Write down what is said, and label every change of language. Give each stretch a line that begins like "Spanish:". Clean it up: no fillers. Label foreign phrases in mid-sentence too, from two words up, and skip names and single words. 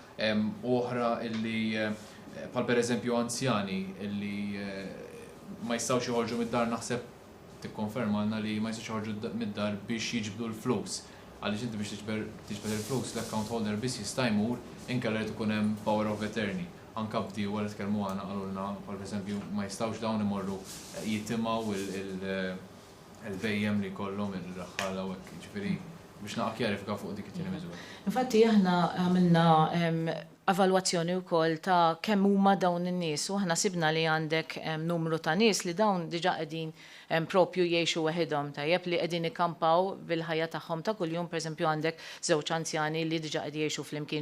Maltese: Oħra illi bħal pereżempju anzjani illi ma jistgħux joħorġu mid-dar naħseb tikkonfermalna li ma jistgħux joħorġu mid-dar biex jiġbdu l-flus. Għaliex inti biex tiġbed il-flus l-
English: account holder
Maltese: biss jista' jmur inkella jrid ikun hemm
English: power of attorney.
Maltese: Anke bdiewa li tkellmu għana qalulna bħal pereżempju ma jistgħux dawn imorru jittimgħu il-vejjem li jkollhom ir-raħħala u hekk, jiġifieri biex naqa' kjarifika fuq dik it-tieni miżura. Infatti aħna għamilna evalwazzjoni wkoll ta' kemm huma dawn in-nies u aħna sibna li għandek numru ta' nies li dawn diġà qegħdin propju jgħixu waħedhom tajjeb li qegħdin ikkampaw bil-ħajja tagħhom ta' kuljum, pereżempju għandek żewġ anzjani li diġà qed jgħixu flimkien.